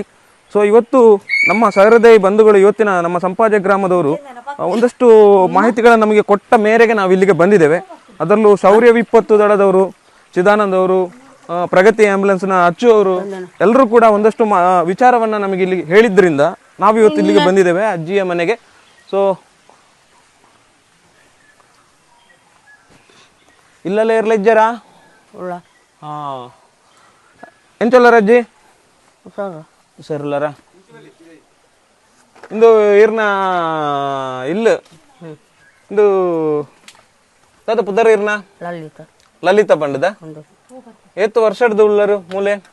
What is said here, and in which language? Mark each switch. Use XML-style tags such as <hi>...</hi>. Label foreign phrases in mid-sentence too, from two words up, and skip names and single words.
<kn>ಸೊ ಇವತ್ತು ನಮ್ಮ ಸಹೃದಯಿ ಬಂಧುಗಳು, ಇವತ್ತಿನ ನಮ್ಮ ಸಂಪಾಜೆ ಗ್ರಾಮದವರು ಒಂದಷ್ಟು ಮಾಹಿತಿಗಳನ್ನು ನಮಗೆ ಕೊಟ್ಟ ಮೇರೆಗೆ ನಾವು ಇಲ್ಲಿಗೆ ಬಂದಿದ್ದೇವೆ. ಅದರಲ್ಲೂ ಶೌರ್ಯ ವಿಪತ್ತು ದಳದವರು, ಚಿದಾನಂದ್ ಅವರು, ಪ್ರಗತಿ ಆಂಬ್ಯುಲೆನ್ಸ್ನ ಅಚ್ಚು ಅವರು ಎಲ್ಲರೂ ಕೂಡ ಒಂದಷ್ಟು ವಿಚಾರವನ್ನು ನಮಗೆ ಇಲ್ಲಿ ಹೇಳಿದ್ರಿಂದ ನಾವು ಇವತ್ತು ಇಲ್ಲಿಗೆ ಬಂದಿದ್ದೇವೆ ಅಜ್ಜಿಯ ಮನೆಗೆ.</kn> <tcy>ಸೊ ಇಲ್ಲಲ್ಲೇ ಇರ್ಲಿಜ್ಜರಾ ಹಾಂ ಎಂಚೊಲ್ಲರ ಅಜ್ಜಿ ಸರಿಲ್ಲರ ಇಂದು ಇರ್ನ ಇಲ್ಲ ಇಂದು ತಾತ ಪುದರ್ ಇರ್ನ ಲಲಿತಾ ಪಂಡದ ಏತ್ತು ವರ್ಷದ ಉಳ್ಳರು ಮೂಲೆ</tcy>